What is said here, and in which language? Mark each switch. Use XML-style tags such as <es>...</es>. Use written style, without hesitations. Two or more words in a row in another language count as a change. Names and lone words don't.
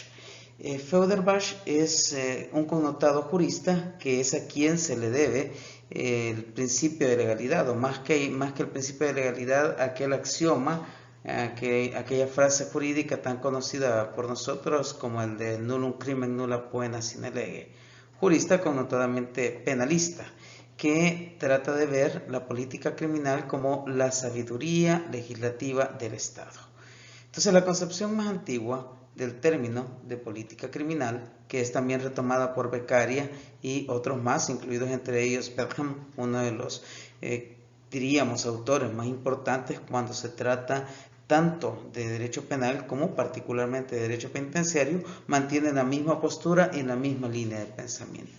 <es>Feuerbach es un connotado jurista que es a quien se le debe el principio de legalidad, o más que el principio de legalidad, aquel axioma, aquella frase jurídica tan conocida por nosotros como el de</es> <la>nullum crimen nulla poena sine lege,</la> <es>jurista connotadamente penalista, que trata de ver la política criminal como la sabiduría legislativa del Estado. Entonces, la concepción más antigua del término de política criminal, que es también retomada por Beccaria y otros más, incluidos entre ellos Bentham, uno de los, diríamos, autores más importantes cuando se trata tanto de derecho penal como particularmente de derecho penitenciario, mantienen la misma postura y la misma línea de pensamiento.</es>